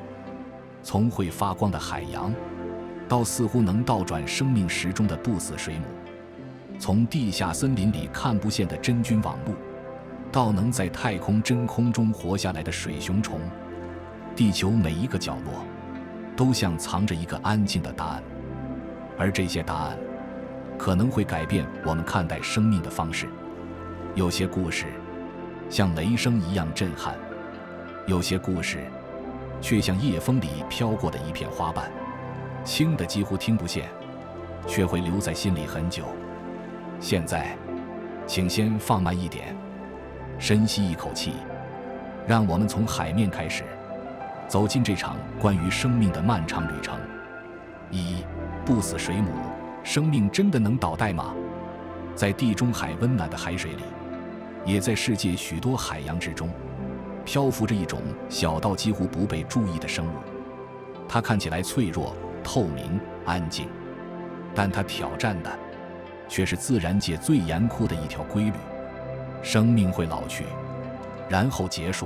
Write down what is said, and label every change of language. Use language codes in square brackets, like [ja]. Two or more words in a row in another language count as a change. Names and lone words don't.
[zh] 從會發光的海洋，到似乎能倒轉生命时鐘的不死水母；從地下森林裡看不見的真菌網路，到能在太空真空中活下来的水熊虫。地球每一个角落都像藏着一個安靜的答案，而這些答案可能會改變我們看待生命的方式。有些故事像雷聲一樣震撼，有些故事卻像夜風裡飄過的一片花瓣，輕的幾乎聽不見，卻會留在心裡很久。現在，請先放慢一點，深吸一口氣，讓我們從海面開始，走進這場關於生命的漫長旅程。不死水母，生命真的能倒帶嗎？在地中海溫暖的海水裡，也在世界許多海洋之中，漂浮着一種小到幾乎不被注意的生物。它看起來脆弱、透明、安靜，但它挑戰的卻是自然界最嚴酷的一條規律：生命會老去，然後結束。